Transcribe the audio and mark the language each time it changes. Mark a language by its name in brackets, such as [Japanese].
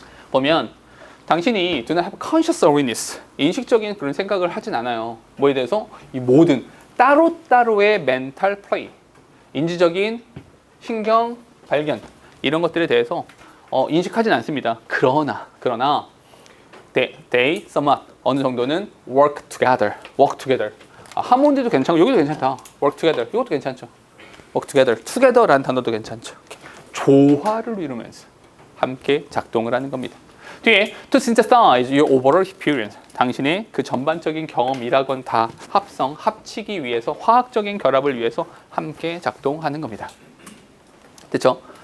[Korean] 보면 당신이 [English] do not have conscious awareness, [Korean] 인식적인 그런 생각을 하진 않아요. 뭐에 대해서? 이 모든 따로따로의 [English] mental play, [Korean] 인지적인 신경 발견 이런 것들에 대해서 인식하진 않습니다. 그러나 [English] they somewhat [Korean] 어느 정도는 [English] work together. [Korean] 하모니도 괜찮고 여기도 괜찮다. work together 이것도 괜찮죠. work together라는 단어도 괜찮죠. 조화를 이루면서 함께 작동을 하는 겁니다. 뒤에 [English] to synthesize your overall experience, [Korean] 당신의 그 전반적인 경험이라건 다 합치기 위해서 화학적인 결합을 위해서 함께 작동하는 겁니다. 됐죠?